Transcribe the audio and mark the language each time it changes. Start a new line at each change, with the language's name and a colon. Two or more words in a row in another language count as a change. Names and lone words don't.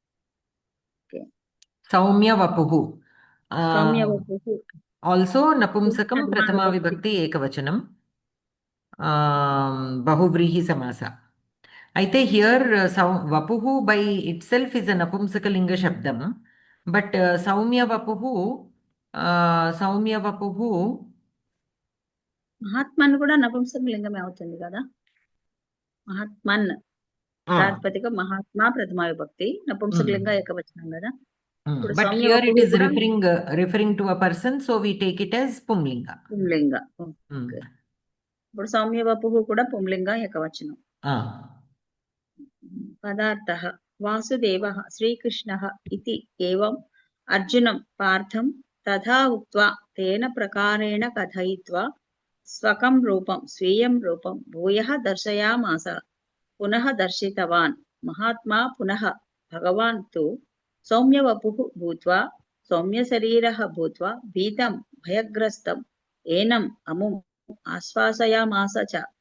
Telugu: సౌమ్యవపుః ఆల్సో నపుంసకం ప్రథమా విభక్తి ఏకవచనం బహువ్రీహి సమాస అయితే హియర్ వపుః
English: by itself is a
Telugu: నపుంసకలింగ శబ్దం బట్ సౌమ్యవపుః మహాత్మన్ కూడా నపుంసకలింగమే అవుతుంది కదా మహాత్మన్ ప్రాతిపదిక మహాత్మా ప్రథమా విభక్తి నపుంసకలింగ ఏకవచనం కదా
English: but here it is referring to a person, so we take it as pumlinga.
Telugu: ఇప్పుడు సౌమ్య వపుః కూడా పుంలింగ ఏకవచనం
Sanskrit: पदार्थः वासुदेवः श्रीकृष्णः इति एवम् अर्जुनं पार्थं तथा उक्त्वा तेन प्रकारेण कथयित्वा स्वकं रूपं स्वीयं रूपं भूयः दर्शयामास पुनः दर्शितवान् महात्मा पुनः भगवान् तु सौम्यवपुः भूत्वा सौम्यशरीरः भूत्वा भीतं भयग्रस्तं एनम् अमुम् आश्वासयामास च